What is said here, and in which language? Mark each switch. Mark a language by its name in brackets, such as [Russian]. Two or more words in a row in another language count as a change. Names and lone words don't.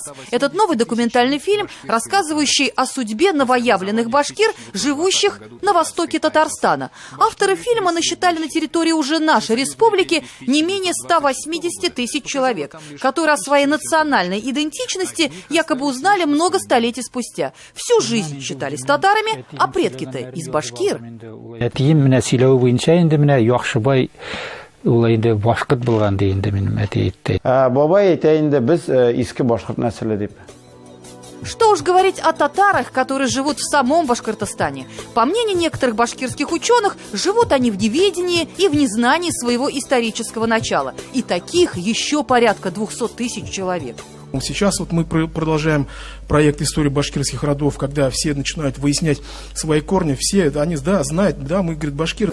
[Russian] Этот новый документальный фильм, рассказывающий о судьбе новоявленных башкир, живущих на востоке Татарстана. Авторы фильма насчитали на территории уже нашей республики не менее 180 тысяч человек, которые о своей национальной идентичности якобы узнали много столетий спустя. Всю жизнь считались татарами, а предки-то из башкир. [Tatar] Башкорт булган дегенде минем әти әйтте. Бабай әйтәйинде без иске башкорт нәселе дип. [Russian] Что уж говорить о татарах, которые живут в самом Башкортостане. По мнению некоторых башкирских ученых, живут они в неведении и в незнании своего исторического начала. И таких еще порядка 200 тысяч человек. Сейчас вот мы продолжаем проект «История башкирских родов», когда все начинают выяснять свои корни, все они, да, знают, да, мы, говорит, башкиры.